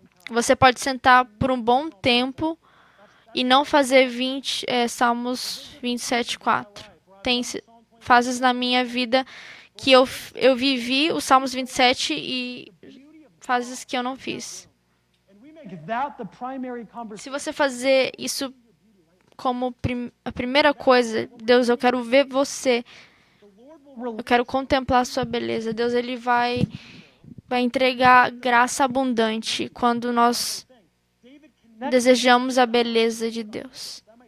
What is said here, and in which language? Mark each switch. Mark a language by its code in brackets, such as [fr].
[pt] Você pode sentar por um bom tempo e não fazer Salmos 27, 4. Tem fases na minha vida que eu vivi os Salmos 27 e fases que eu não fiz. [en] And we make that the primary conversation. [pt] Se você fazer isso como a primeira coisa, Deus, eu quero ver você. Eu quero contemplar a sua beleza. Deus, ele vai vai entregar graça abundante quando nós desejamos a beleza de Deus.